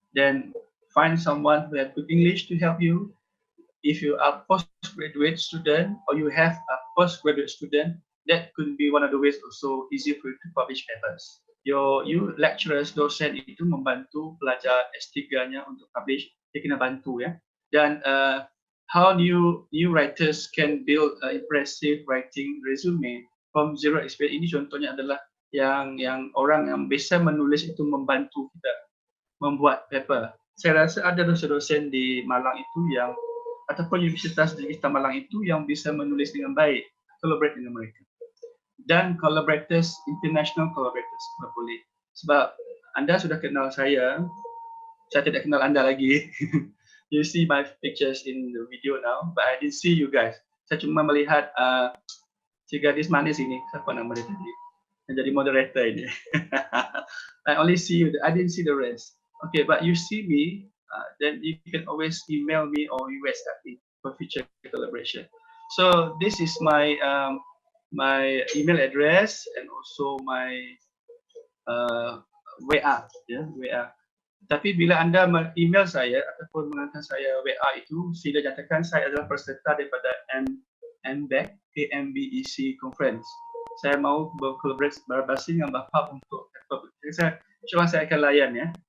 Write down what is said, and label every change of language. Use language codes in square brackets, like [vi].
[en] Then find someone who has good English to help you. If you are postgraduate student or you have a postgraduate student, that could be one of the ways also easy for you to publish papers. You lecturers, [id] dosen itu membantu pelajar S3-nya untuk publish, dia kena bantu ya. Dan [en] how new writers can build impressive writing resume from zero experience. [id] Ini contohnya adalah yang orang yang bisa menulis itu membantu kita membuat paper. Saya rasa ada dosen-dosen di Malang itu yang ataupun Universitas Digital Malang itu yang bisa menulis dengan baik, collaborate dengan mereka. Dan collaborators, international collaborators kalau boleh. Sebab anda sudah kenal saya tidak kenal anda lagi. [en] You see my pictures in the video now, but I didn't see you guys. [id] Saya cuma melihat si gadis manis ini, siapa nama dia tadi? Yang jadi moderator ini. [en] I only see you, I didn't see the rest. Okay, but you see me, then you can always email me or you WhatsApp me for future collaboration. So this is my my email address and also my WA, WA. [ms] Tapi bila anda email saya ataupun menghantar saya WA itu, sila nyatakan saya adalah peserta daripada MBEC Confrence. Saya mau berkolaborasi dengan Bapak untuk insyaAllah saya akan layan ya.